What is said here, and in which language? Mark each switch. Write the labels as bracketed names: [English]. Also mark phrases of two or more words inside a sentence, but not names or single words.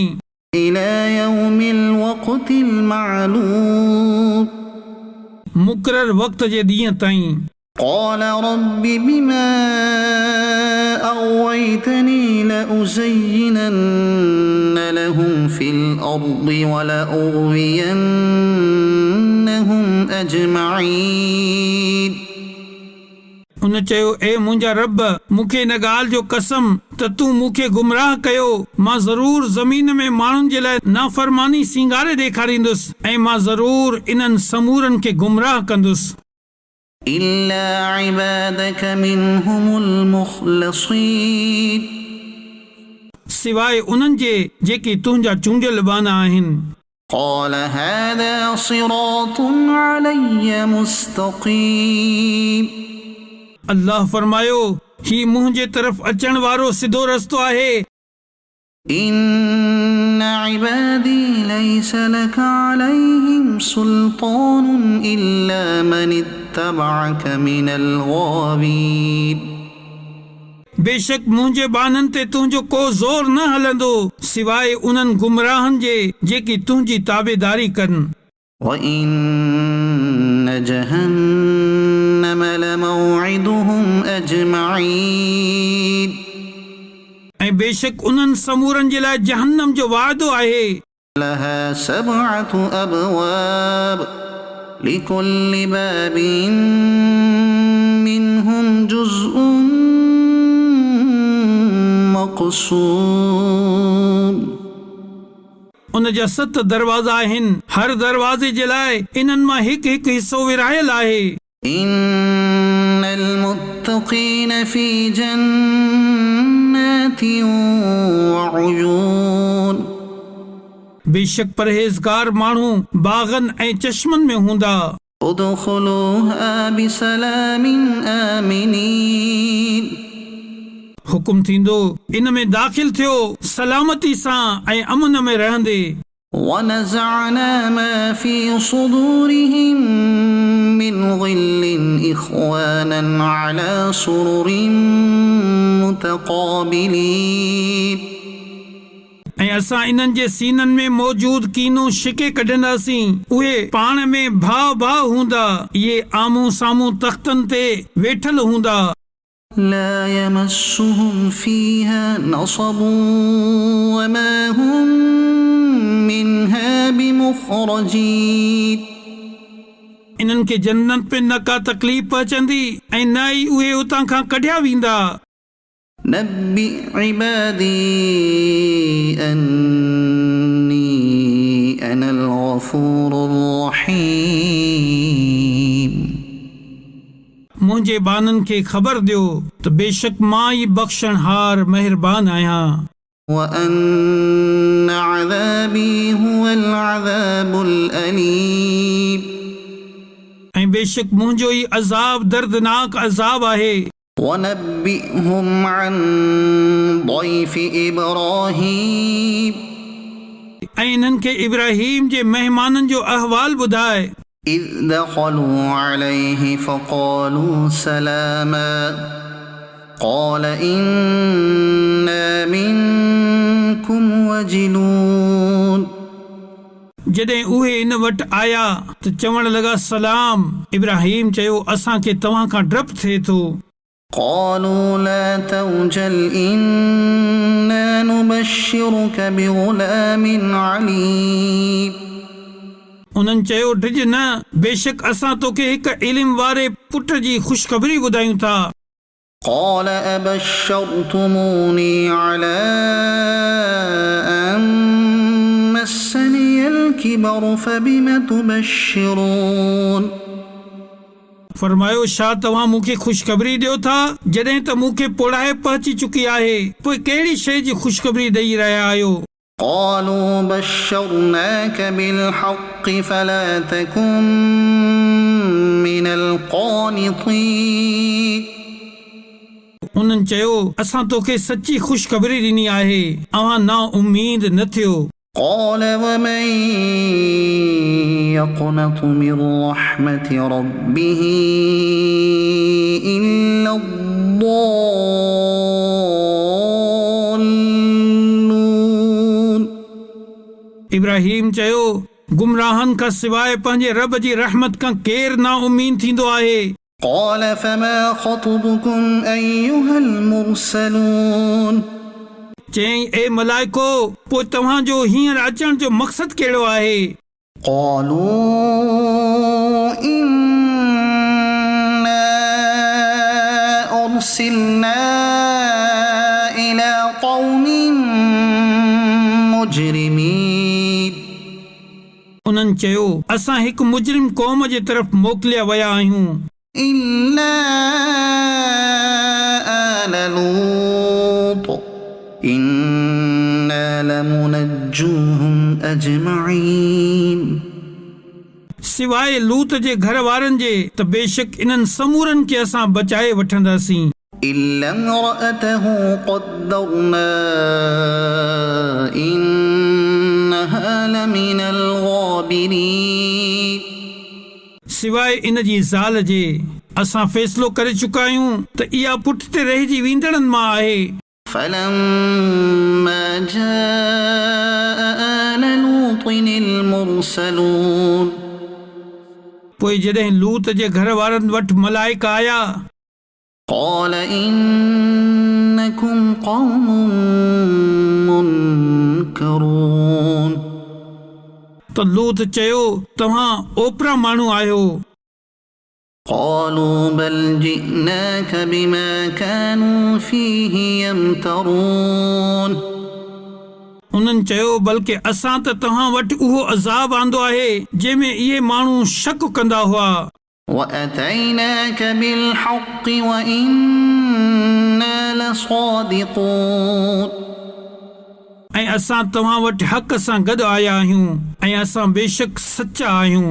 [Arabic] إلى يوم الوقت المعلوم [Sindhi] मुक़रर वक़्त जे ॾींहं ताईं। [Arabic] قال رب بما أغويتني لأزينن لهم في الأرض ولأغوينهم أجمعين [Sindhi] उन चयो, ए मुंहिंजा रब, मूंखे इन ॻाल्हि जो कसम त तूं मूंखे गुमराह कयो, मां ज़रूर ज़मीन में माण्हुनि जे लाइ नाफ़रमानी सींगारे ॾेखारींदुसि ऐं मां ज़रूर इन्हनि समूरनि खे गुमराह कंदुसि। [Arabic] إلا عبادك منهم المخلصين [Sindhi] सिवाइ उन्हनि जे जेके तुंहिंजा चूंडियल बाना आहिनि। [Arabic] قال هذا صراط علي مستقيم [Sindhi] अल्लाह फरमायो, ही मुंहिंजे तरफ़ अचण वारो सिधो रस्तो आहे। [Arabic] إن عبادي ليس لك عليهم سلطان إلا من اتبعك من الغاوين [Sindhi] बेशक मुंहिंजे बाननि ते तुंहिंजो को ज़ोर न हलंदो सिवाइ उन्हनि गुमराहनि जे जेकी तुंहिंजी ताबेदारी कनि। [Arabic] وإن جهنم لموعدهم أجمعين [Sindhi] ऐं बेशक उन्हनि समूरनि जे लाइ जहन्नम जो वाइदो आहे। [Arabic] لها 7 أبواب لكل باب منهم جزء مقسوم [Sindhi] उन जा 7 दरवाज़ा आहिनि, हर दरवाज़े जे लाइ इन्हनि मां हिकु हिकु हिसो विरहायल आहे। [Arabic] إن المتقين في جنات وعيون [Sindhi] बेशक परहेज़गार माण्हू बाग़नि ऐं चश्मनि में हूंदा। [Arabic] ادخلوها بسلام آمنين [Sindhi] हुकुम थींदो, इन में दाख़िल थियो सलामती सां ऐं अमन में रहंदे। [Arabic] ونزعنا ما في صدورهم من غل إخوانا على سرر متقابلين [Sindhi] ऐं असां इन्हनि जे सीननि में मौजूद कीनो शिके कढंदासीं, उहे पाण में भाउ भाउ हूंदा, इहे आम्हूं साम्हूं तख़्तनि ते वेठल हूंदा। [Arabic] لا يمسهم فيها نصب وما هم منها بمخرجين [Sindhi] इन्हनि खे जन्नत पे न का तकलीफ़ पहुचंदी ऐं न ई उहे उतां खां कढिया वेंदा। [Arabic] نبئ عبادي أني أنا الغفور الرحيم [Sindhi] मुंहिंजे बाननि खे ख़बर ॾियो त बेशक मां ई बख़्शणहार महिरबान आहियां। [Arabic] وأن عذابي هو العذاب الأليم [Sindhi] ऐं बेशक मुंहिंजो ई अज़ाब दर्दनाक अज़ाब आहे। [Arabic] ونبئهم عن ضيف إبراهيم [Sindhi] ऐं इन्हनि खे इब्राहीम जे महिमाननि जो अहवाल ॿुधाए। [Arabic] إذ دخلوا عليه فقالوا سلاما قال إنا منكم وجلون [Sindhi] जॾहिं उहे इन वटि आया त चवण लॻा सलाम। इब्राहीम चयो असांखे तव्हां खां डपु थिए थो। [Arabic] قالوا لا توجل إنا نبشرك بغلام عليم [Sindhi] उन्हनि चयो डिॼ न, बेशक असां तोखे हिकु इल्म वारे पुट जी ख़ुशख़बरी ॿुधायूं था। [Arabic] قال أبشرتموني على أن مسني الكبر فبم تبشرون [Sindhi] फरमायो छा तव्हां मूंखे ख़ुशख़बरी ॾियो था जॾहिं त मूंखे पोड़ाए पहुची चुकी आहे, पोइ कहिड़ी शइ जी ख़ुशख़बरी ॾेई रहिया आहियो? [Arabic] قالوا بشرناك بالحق فلا تكن من القانطين [Sindhi] उन्हनि चयो असां तोखे सची ख़ुशख़बरी ॾिनी आहे, अव्हां ना उम्मीद न थियो। [Arabic] قال ومن يقنط من رحمة ربه إلا الضالون [Sindhi] इब्राहीम चयो गुमराहनि खां सवाइ पंहिंजे रब जी रहमत खां केरु ना उम्मीद थींदो आहे। [Arabic] قال فما خطبكم أيها المرسلون [Sindhi] चयईं ए मलाइको, पोइ तव्हांजो हींअर अचण जो मक़सदु कहिड़ो आहे? [Arabic] قالوا إنا أرسلنا إلى قوم مجرمين [Sindhi] उन्हनि चयो असां हिकु मुजरिम क़ौम जे तरफ़ मोकिलिया विया आहियूं। [Arabic] إلا آل لوط إنا لمنجوهم أجمعين [Sindhi] सिवाइ लूत जे घर वारनि जे त बेशक इन्हनि समूरनि खे असां बचाए वठंदासीं। [Arabic] إلا امرأته قدرنا إنها لمن الغابرين [Sindhi] सिवाइ इन जी ज़ाल जे असां फ़ैसिलो करे चुका आहियूं त इहा पुठिते रहिजी वेंदड़नि मां आहे। [Arabic] فلما جاء آل لوط المرسلون [Sindhi] पोइ जॾहिं लूत जे घर वारनि वटि मलाइका आया [Arabic] قال إنكم قوم منكرون [Sindhi] त लूत चयो तव्हां ओपरा माण्हू आहियो। [Arabic] قالوا بل جئناك بما كانوا فيه يمترون [Sindhi] उन्हनि चयो बल्कि असां त तव्हां वटि उहो अज़ाब आंदो आहे जंहिंमें इहे माण्हू शक कंदा हुआ। [Arabic] وأتيناك بالحق وإنا لصادقون [Sindhi] ऐं असां तव्हां वटि हक़ सां गॾु आया आहियूं ऐं असां बेशक सचा आहियूं।